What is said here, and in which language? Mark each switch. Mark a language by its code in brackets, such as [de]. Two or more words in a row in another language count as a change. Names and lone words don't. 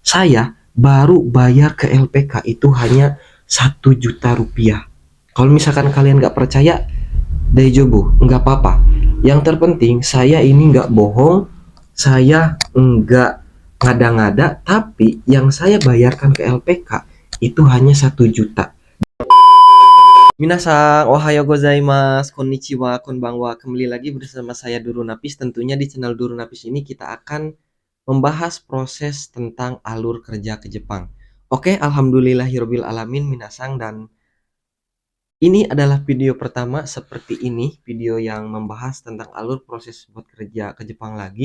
[id] Saya baru bayar ke LPK itu hanya 1 juta rupiah. Kalau misalkan kalian nggak percaya, Dejobo, nggak apa-apa. Yang terpenting saya ini nggak bohong, saya nggak ngada-ngada, tapi yang saya bayarkan ke LPK itu hanya 1 juta. [ja] みなさん、おはようございます、こんにちは、こんばんは. [id] Kembali lagi bersama saya Duru Napis. Tentunya di channel Duru Napis ini kita akan membahas proses tentang alur kerja ke Jepang. Oke, [ar] الحمد لله رب العالمين [id] minasang, dan ini adalah video pertama seperti ini, video yang membahas tentang alur proses buat kerja ke Jepang lagi.